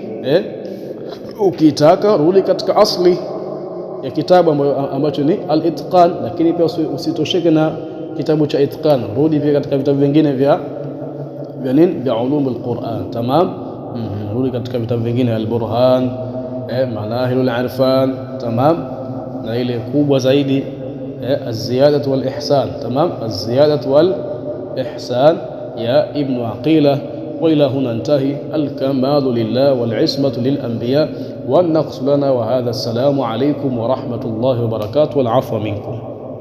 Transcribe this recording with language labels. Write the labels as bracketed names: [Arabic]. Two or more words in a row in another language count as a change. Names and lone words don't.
[Swahili] Ukitaka rudi katika asli ya kitabu ambacho ni al-Itqan, lakini pia usitosheke na kitabu cha Itqan, rudi pia katika vitabu vingine vya [Arabic] علوم القرآن. [Swahili] Tamam. Rudi katika vitabu vingine, al-Burhan, Manahilul Irfan. Tamam. Na ile kubwa zaidi الزيادة والإحسان. تمام. [Arabic] الزيادة والإحسان يا ابن عقيلة. وإلى هنا انتهي. الكمال لله والعصمة للأنبياء والنقص لنا، وهذا السلام عليكم ورحمة الله وبركاته، والعفو منكم.